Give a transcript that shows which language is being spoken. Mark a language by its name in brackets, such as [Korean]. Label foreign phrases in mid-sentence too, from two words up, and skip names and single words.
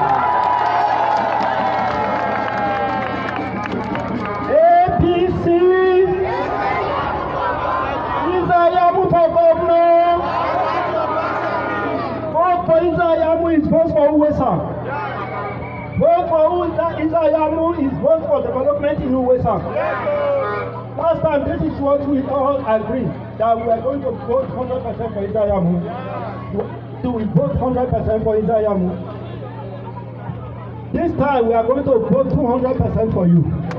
[English] APC, Izo-Iyamu for governor. Vote for Izo-Iyamu is vote for Uwesa. Vote for Izo-Iyamu is vote for development in Uwesa. Last time, this is what we all agreed, that we are going to vote 100% for Izo-Iyamu. Do we vote 100% for Izo-Iyamu? This time, we are going to vote 200% for you.